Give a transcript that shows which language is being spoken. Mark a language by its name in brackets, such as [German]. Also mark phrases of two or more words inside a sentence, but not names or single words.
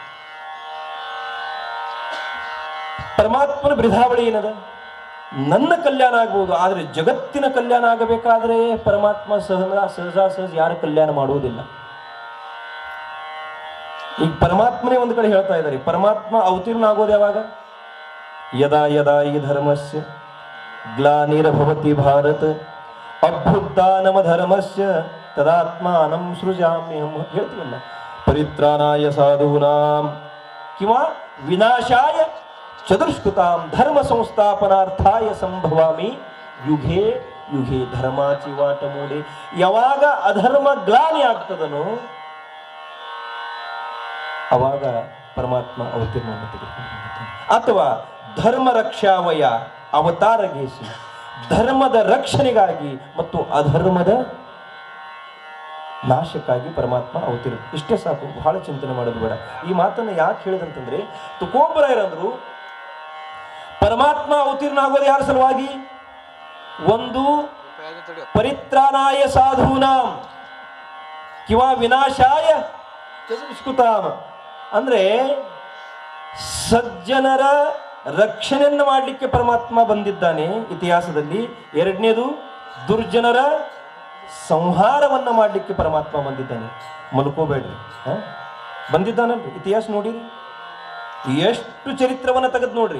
[Kannada] ಪರಮಾತ್ಮನ ಬೃಧಾವಳಿ ಏನದ, ನನ್ನ ಕಲ್ಯಾಣ ಆಗ್ಬಹುದು, ಆದ್ರೆ ಜಗತ್ತಿನ ಕಲ್ಯಾಣ ಆಗಬೇಕಾದ್ರೆ ಪರಮಾತ್ಮ ಸಹಜ ಯಾರ ಕಲ್ಯಾಣ ಮಾಡುವುದಿಲ್ಲ. ಈಗ ಪರಮಾತ್ಮನೇ ಒಂದು ಕಡೆ ಹೇಳ್ತಾ ಇದ್ದಾರೆ, ಪರಮಾತ್ಮ ಅವತೀರ್ಣ ಆಗೋದು ಯಾವಾಗ, [Sanskrit] ಯದಾ ಯದಾ ಈ ಧರ್ಮಸ್ಯ ಗ್ಲಾನಿರ್ಭವತಿ ಭಾರತ ಅಭ್ಯುತ್ಥಾನಮ ಧರ್ಮಸ್ಯ ತದಾತ್ಮಾನಂ ಸೃಜಾಮ್ಯಹಂ. ಹೇಳ್ತೀವಲ್ಲ, ಪರಿತ್ರಾಣಾಯ ಸಾಧೂನಾಂ ಕಿವಾ ವಿನಾಶಾಯ ಚತುಷ್ಕೃತಾಂ ಧರ್ಮ ಸಂಸ್ಥಾಪನಾರ್ಥಾಯ ಸಂಭವಾಮಿ ಯುಗೇ ಯುಗೇ [Marathi] धर्माची वाट मुळे. [Kannada] ಯಾವಾಗ ಅಧರ್ಮ ಗ್ಲಾನಿ ಆಗ್ತದನೋ ಅವಾಗ ಪರಮಾತ್ಮ ಅವತೀರ್ಣವನ್ನು ತೆಗೆದುಕೊಂಡು, ಅಥವಾ ಧರ್ಮ ರಕ್ಷಾವಯ ಅವತಾರಗೇಸಿ, ಧರ್ಮದ ರಕ್ಷಣೆಗಾಗಿ ಮತ್ತು ಅಧರ್ಮದ ನಾಶಕ್ಕಾಗಿ ಪರಮಾತ್ಮ ಅವತೀರ್ಣ. ಇಷ್ಟೇ ಸಾಕು, ಬಹಳ ಚಿಂತನೆ ಮಾಡೋದು ಬೇಡ. ಈ ಮಾತನ್ನು ಯಾಕೆ ಹೇಳಿದಂತಂದ್ರೆ, ತುಕೋಬರಾಯರಂದ್ರು ಪರಮಾತ್ಮ ಅವತೀರ್ಣ ಆಗೋದು ಯಾರ ಸಲುವಾಗಿ, ಒಂದು [Sanskrit] ಪರಿತ್ರಾಣಾಯ ಸಾಧೂನಾಂ ಕಿವಾ ವಿನಾಶಾಯ ಚತುಷ್ಕೃತಾಂ, [Kannada] ಅಂದ್ರೆ ಸಜ್ಜನರ ರಕ್ಷಣೆಯನ್ನು ಮಾಡಲಿಕ್ಕೆ ಪರಮಾತ್ಮ ಬಂದಿದ್ದಾನೆ ಇತಿಹಾಸದಲ್ಲಿ. ಎರಡನೇದು ದುರ್ಜನರ ಸಂಹಾರವನ್ನ ಮಾಡಲಿಕ್ಕೆ ಪರಮಾತ್ಮ ಬಂದಿದ್ದಾನೆ. ಮಲ್ಕೋಬೇಡ್ರಿ, ಬಂದಿದ್ದಾನಲ್ರಿ, ಇತಿಹಾಸ ನೋಡಿರಿ, ಎಷ್ಟು ಚರಿತ್ರವನ್ನ ತೆಗೆದು ನೋಡ್ರಿ.